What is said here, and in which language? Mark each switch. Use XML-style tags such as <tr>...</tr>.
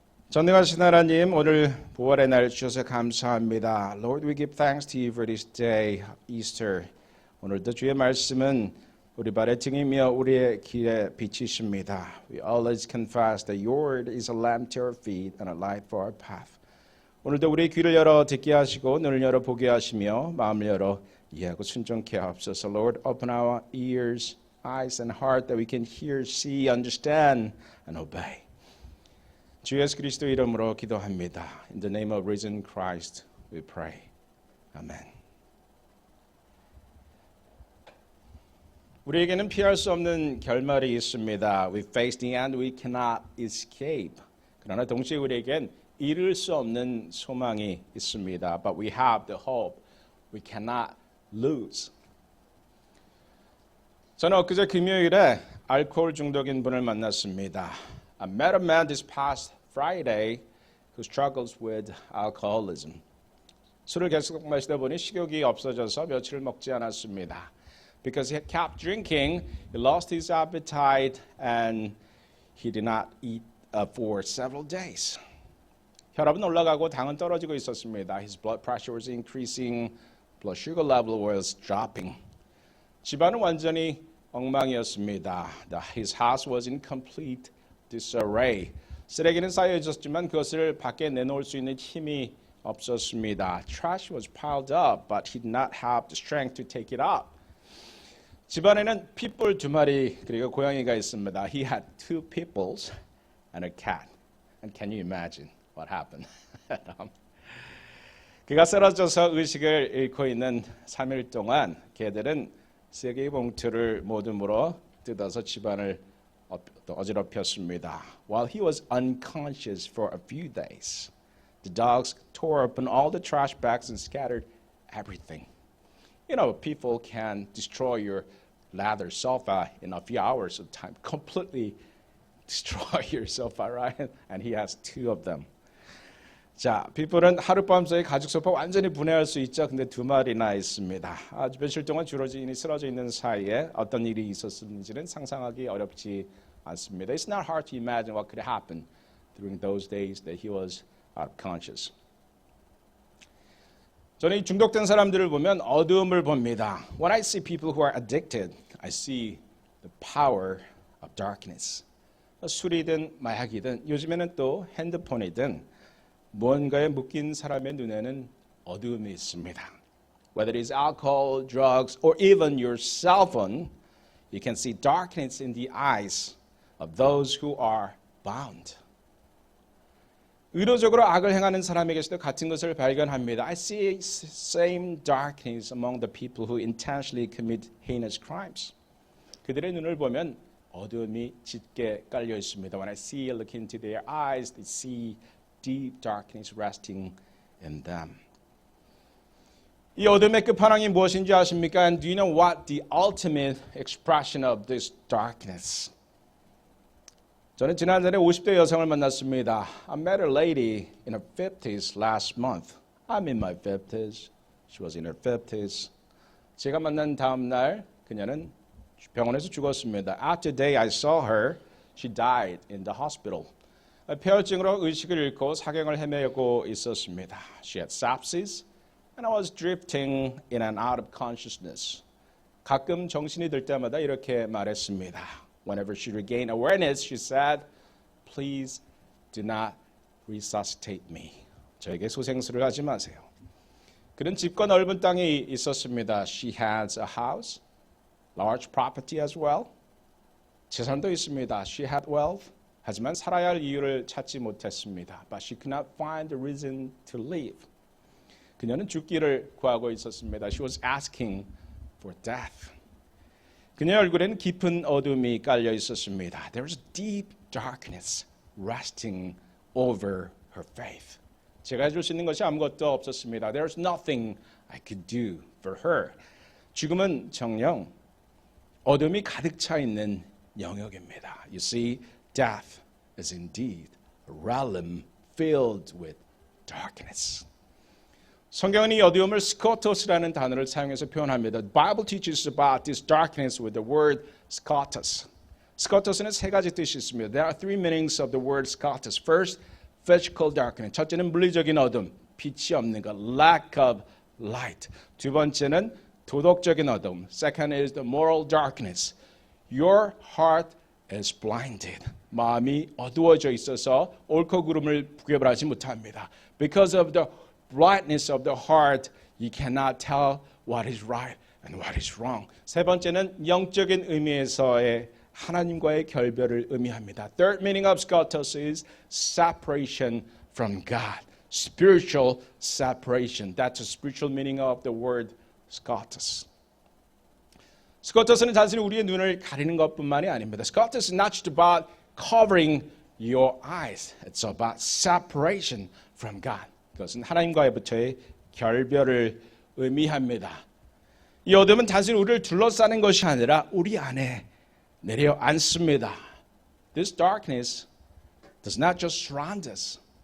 <ko>전능하신 하나님, 오늘 부활의 날 주셔서 감사합니다.</ko> <en>Lord, we give thanks to you for this day, Easter.</en> <ko>오늘도 주의 말씀은 우리 발의 등이며 우리의 길에 빛이십니다.</ko> <en>We always confess that your word is a lamp to our feet and a light for our path.</en> <ko>오늘도 우리 귀를 열어 듣게 하시고 눈을 열어 보게 하시며 마음을 열어 이해하고 순종케 하옵소서.</ko> <en>Lord, open our ears, eyes and heart that we can hear, see, understand and obey.</en> <ko>주 예수 그리스도 이름으로 기도합니다.</ko> <en>In the name of risen Christ we pray.</en> <ko>아멘. 우리에게는 피할 수 없는 결말이 있습니다.</ko> <en>We face the end we cannot escape.</en> <ko>그러나 동시에 우리에겐 이룰 수 없는 소망이 있습니다.</ko> <en>But we have the hope we cannot lose.</en> <ko>저는 엊그제 금요일에 알코올 중독인 분을 만났습니다.</ko> <en>I met a man this past Friday who struggles with alcoholism.</en> <ko>술을 계속 마시다 보니 식욕이 없어져서 며칠을 먹지 않았습니다.</ko> <en>Because he kept drinking, he lost his appetite and he did not eat for several days.</en> <ko>혈압은 올라가고 당은 떨어지고 있었습니다.</ko> <en>His blood pressure was increasing, blood sugar level was dropping.</en> <ko>집안은 완전히 엉망이었습니다.</ko> <en>His house was in complete disarray.</en> <ko>쓰레기는 쌓여 있었지만 그것을 밖에 내놓을 수 있는 힘이 없었습니다.</ko> <en>Trash was piled up, but he did not have the strength to take it up.</en> <ko>집안에는 핏불 2마리 그리고 고양이가 있습니다.</ko> <en>He had 2 pitbulls and a cat. And can you imagine what happened?</en> <ko>그가 쓰러져서 의식을 잃고 있는 3일 동안 개들은 3개의 봉투를 모두 물어 뜯어서 집안을 어지럽혔습니다.</ko> <en>While he was unconscious for a few days, the dogs tore open all the trash bags and scattered everything. You know, people can destroy your leather sofa in a few hours of time, completely destroy your sofa, right? And he has 2 of them.</en> <ko>자, people은 하룻밤 사이 가죽 소파 완전히 분해할 수 있죠. 근데 2마리나 있습니다. 아주 며칠 동안 주로진이 쓰러져 있는 사이에 어떤 일이 있었는지는 상상하기 어렵지 않습니다.</ko> <en>It's not hard to imagine what could happen during those days that he was out of conscious.</en> <ko>저는 이 중독된 사람들을 보면 어두움을 봅니다.</ko> <en>When I see people who are addicted, I see the power of darkness.</en> <ko>술이든 마약이든 요즘에는 또 핸드폰이든 무언가에 묶인 사람의 눈에는 어두움이 있습니다.</ko> <en>Whether it is alcohol, drugs, or even your cell phone, you can see darkness in the eyes of those who are bound.</en> <ko>의도적으로 악을 행하는 사람에게서도 같은 것을 발견합니다.</ko> <en>I see same darkness among the people who intentionally commit heinous crimes.</en> <ko>그들의 눈을 보면 어두움이 짙게 깔려 있습니다.</ko> <en>When I see, look into their eyes, they see deep darkness resting in them.</en> <ko>이 어둠의 끝판왕이 무엇인지 아십니까?</ko> <en>And do you know what the ultimate expression of this darkness?</en> <ko>저는 지난달에 50대 여성을 만났습니다.</ko> <en>I met a lady in her 50s last month. I'm in my 50s. She was in her 50s.</en> <ko>제가 만난 다음 날 그녀는 병원에서 죽었습니다.</ko> <en>After the day I saw her, she died in the hospital.</en> <ko>폐혈증으로 의식을 잃고 사경을 헤매고 있었습니다.</ko> <en>She had sepsis and I was drifting in and out of consciousness.</en> <ko>가끔 정신이 들 때마다 이렇게 말했습니다.</ko> <en>Whenever she regained awareness, she said, "Please do not resuscitate me."</en> <ko>저에게 소생술을 하지 마세요. 그는 집과 넓은 땅이 있었습니다.</ko> <en>She has a house, large property as well.</en> <ko>재산도 있습니다.</ko> <en>She had wealth.</en> <ko>하지만 살아야 할 이유를 찾지 못했습니다.</ko> <en>But she could not find the reason to live.</en> <ko>그녀는 죽기를 구하고 있었습니다.</ko> <en>She was asking for death.</en> <ko>그녀의 얼굴에는 깊은 어둠이 깔려 있었습니다.</ko> <en>There was deep darkness resting over her faith.</en> <ko>제가 해줄 수 있는 것이 아무것도 없었습니다.</ko> <en>There was nothing I could do for her.</en> <ko>죽음은 정녕 어둠이 가득 차 있는 영역입니다.</ko> <en>You see, death is indeed a realm filled with darkness.</en> <ko>성경은 이 어두움을 스코토스라는 단어를 사용해서 표현합니다.</ko> <en>The Bible teaches about this darkness with the word scotus.</en> <ko>스코토스는 3가지 뜻이 있습니다.</ko> <en>There are 3 meanings of the word scotus. First, physical darkness.</en> <ko>첫째는 물리적인 어둠, 빛이 없는 것,</ko> <en>lack of light.</en> <ko>두 번째는 도덕적인 어둠.</ko> <en>Second is the moral darkness. Your heart is blinded.</en> <ko>마음이 어두워져 있어서 옳고 그름을 구별하지 못합니다.</ko> <en>Because of the brightness of the heart, you cannot tell what is right and what is wrong.</en> <ko>세 번째는 영적인 의미에서의 하나님과의 결별을 의미합니다.</ko> <en>Third meaning of scotos is separation from God. Spiritual separation. That's the spiritual meaning of the word scotos.</en> <ko>스코터스는 단순히 우리의 눈을 가리는 것뿐만이 아닙니다.</ko> <en>Scotus is not just about covering your eyes. It's about separation from God.</en> <ko>그것은 하나님과의부터의 결별을 의미합니다. 이 어둠은 단순히 우리를 둘러싸는 것이 아니라 우리 안에 내려앉습니다.</ko> <en>This darkness does not just surround us.</en>